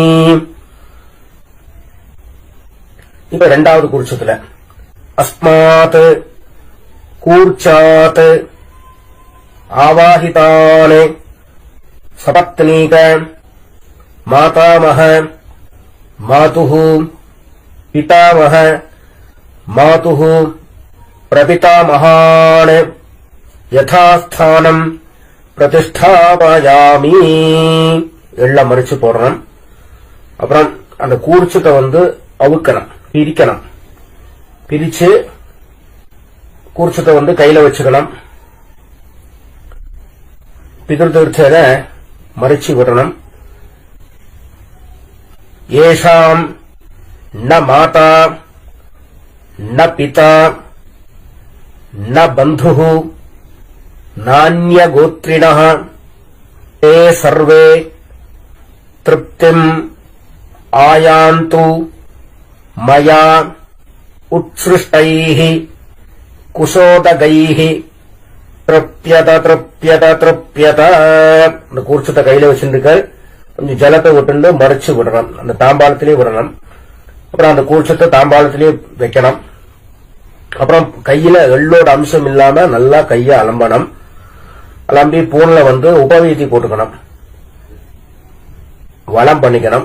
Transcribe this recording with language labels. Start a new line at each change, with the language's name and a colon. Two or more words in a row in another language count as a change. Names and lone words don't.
Tamil: இப்ப இரண்டாவது கூர்ச்சத்துல
Sanskrit: अस्मात् कूर्चात् आवाहितान् सपत्नीक मातामह मातुः पितामह मातुः प्रपितामहान् यथास्थानं प्रतिष्ठापयामि
Tamil: எல்லாம் மறிச்சு போடணும். அப்புறம் அந்த கூர்ச்சத்தை அவுக்கணும், பிரிக்கணும். பிரிச்சு கூர்ச்சத்தை கையில வச்சுக்கணும். பிதృதீர்த்தத மறிச்சு விடணும்.
Sanskrit: एषां न माता न पिता न बन्धुः नान्यगोत्रिणः ते सर्वे तृप्तिम् आयान्तु मया उत्सृष्टैः कुशोदगैः तृप्यत तृप्यत तृप्यत.
Tamil: அந்த கூர்ச்சத்தை கையில வச்சுட்டு கொஞ்சம் ஜலத்தை விட்டு மறைச்சு விடணும். அந்த தாம்பாளத்திலேயே விடணும். அப்புறம் அந்த கூர்ச்சத்தை தாம்பாளத்திலேயே வைக்கணும். அப்புறம் கையில எள்ளோட அம்சம் இல்லாம நல்லா கைய அலம்பணும். அலம்பி பூன்ல உபவீதி போட்டுக்கணும், வளம் பண்ணிக்கணும்.